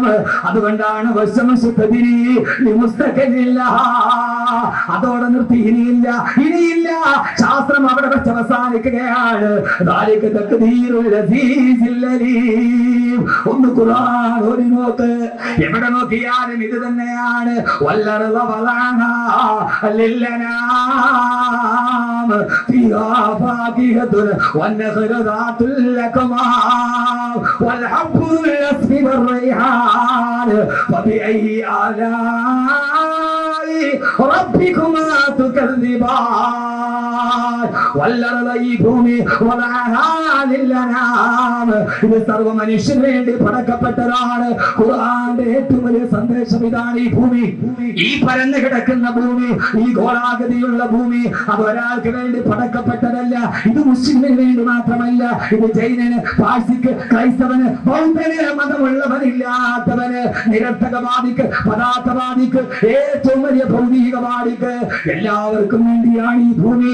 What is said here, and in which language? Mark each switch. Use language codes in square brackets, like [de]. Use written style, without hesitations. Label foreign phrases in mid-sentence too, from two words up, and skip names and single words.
[ml] അതുകൊണ്ടാണ് അതോടെ നിർത്തി. ഇനിയില്ല, ശാസ്ത്രം അവിടെ വെച്ച് അവസാനിക്കുകയാണ്. ഒന്ന് ഖുർആൻ ഓതി നോക്ക്, എവിടെ നോക്കിയാലും ഇത് തന്നെയാണ്. [ar] والنخل ذات الأكمام والحب الأسف والريحان فبأي آلاء ربكما تكذبان والأرض [ml] ഭൂമി ഇത് സർവ്വ മനുഷ്യന് വേണ്ടി പടക്കപ്പെട്ടതാണ്. ഖുർആന്റെ ഏറ്റവും വലിയ സന്ദേശം ഇതാണ്. ഈ ഭൂമി, ഈ പരന്നു കിടക്കുന്ന ഭൂമി, ഈ ഗോളാകൃതിയുള്ള ഭൂമി, അത് ഒരാൾക്ക് വേണ്ടി പടക്കപ്പെട്ടതല്ല. ഇത് മുസ്ലിമിന് വേണ്ടി മാത്രമല്ല, ഇത് ജൈനന്, പാഴ്സിക്ക്, ക്രൈസ്തവന്, ബൗദ്ധന്, മതമുള്ളവനില്ലാത്തവന്, നിരർത്ഥകവാദിക്ക്, പദാർത്ഥവാദിക്ക്, ഏറ്റവും വലിയ ഭൗതികവാദിക്ക്, എല്ലാവർക്കും വേണ്ടിയാണ് ഈ ഭൂമി.